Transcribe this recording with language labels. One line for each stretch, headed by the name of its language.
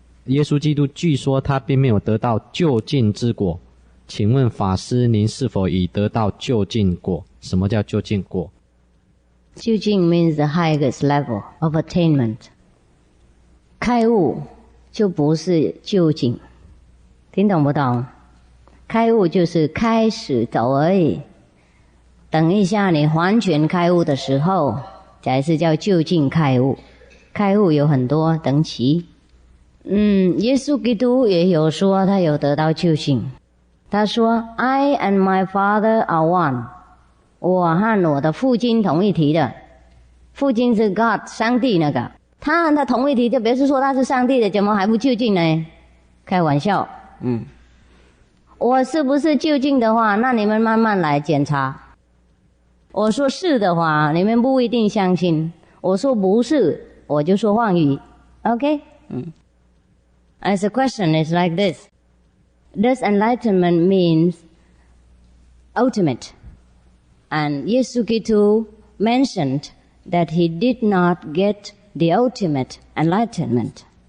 Chinese: 耶稣基督据说他并没有得到究竟之果。请问法师，您是否已得到究竟果？什么叫究竟果？
English: 究竟 means the highest level of attainment.
Chinese: 开悟就不是究竟，听懂不懂？开悟就是开始走而已。等一下你完全开悟的时候，才是叫究竟开悟。开悟有很多等级。耶稣基督也有说他有得到究竟。他说
English: I and my Father are one.
Chinese: 我和我的父亲同一体的，父亲是 God 上帝那个，他和他同一体就表示说他是上帝的，怎么还不究竟呢？开玩笑，我是不是究竟的话，那你们慢慢来检查。我说是的话，你们不一定相信；我说不是，我就说妄语。
English: Okay? As the question is like this: Does enlightenment means ultimate? And Yesukitu mentioned that he did not get the ultimate enlightenment.